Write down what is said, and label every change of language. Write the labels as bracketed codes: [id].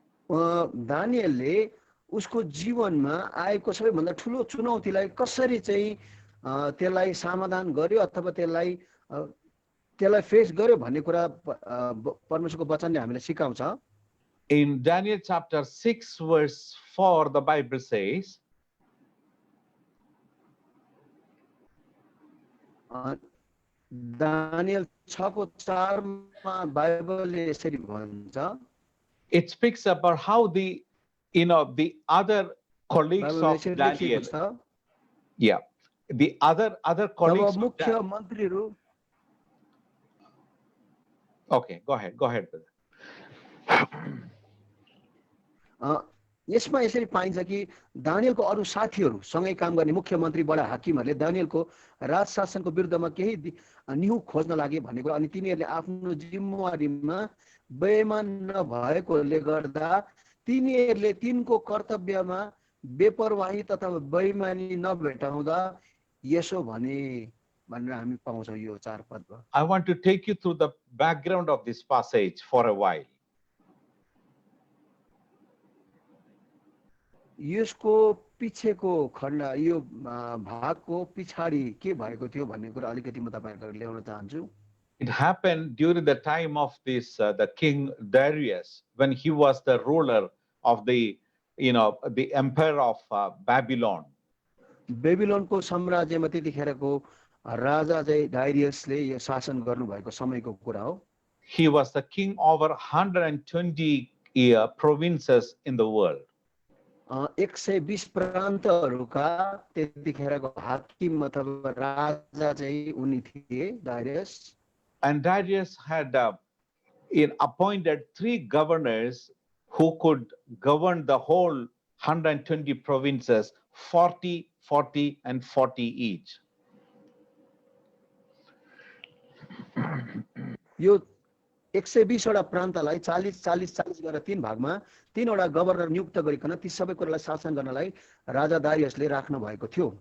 [ne] दानियलले उसको जीवनमा आएको सबैभन्दा ठुलो चुनौतीलाई कसरी चाहिँ त्यसलाई समाधान गर्यो अथवा त्यसलाई फेस गर्यो भन्ने कुरा परमेश्वरको वचनले हामीलाई सिकाउँछ। [en] In Daniel chapter 6 verse 4, the Bible says, [ne] Daniel 6:4 मा बाइबलले यसरी भन्छ। [en] it speaks about how the other colleagues of Daniel, the other colleagues [ne] job [en] of [ne] मुख्य [en] Daniel. [ne] मन्त्रीहरू [en] Okay, go ahead, brother. [ne] यसमा यसरी पाइन्छ कि दानियलको अरू साथीहरू सँगै काम गर्ने मुख्यमन्त्री बडा हाकिमहरूले दानियलको राज शासनको विरुद्धमा केही निहु खोज्न लागे भन्ने कुरा अनि तिनीहरूले आफ्नो जिम्मेवारीमा बेइमान नभएकोले गर्दा तिनीहरूले तिनको कर्तव्यमा बेपरवाही तथा बेइमानी नभेटाउँदा यसो भने भनेर हामी पाउँछौँ यो 4 पदमा। [en] I want to take you through the background of this passage for a while. [ne] यसको पिछेको खण्ड यो भागको पछाडी के भएको थियो भन्ने कुरा अलिकति म तपाईहरुलाई ल्याउन चाहन्छु। [en] It happened during the time of this the king Darius, when he was the ruler of the empire of Babylon. [ne] बेबिलोनको साम्राज्यमा त्यतिखेरको राजा चाहिँ डायरियसले यो शासन गर्नु भएको समयको कुरा हो। [en] He was the king over 120 provinces in the world. [ne] 120 प्रान्तहरूका त्यतिखेरको हाकिम अथवा राजा चाहिँ उनी थिए Darius. [en] And Darius had appointed 3 governors who could govern the whole 120 provinces, 40, 40, and 40 each. [ne] यो 120 वटा प्रान्तलाई 40-40 गरेर 3 भागमा 3 वटा गभर्नर नियुक्त गरिकन ती सबै कुरालाई शासन गर्नलाई राजा दारियसले राख्नु भएको थियो।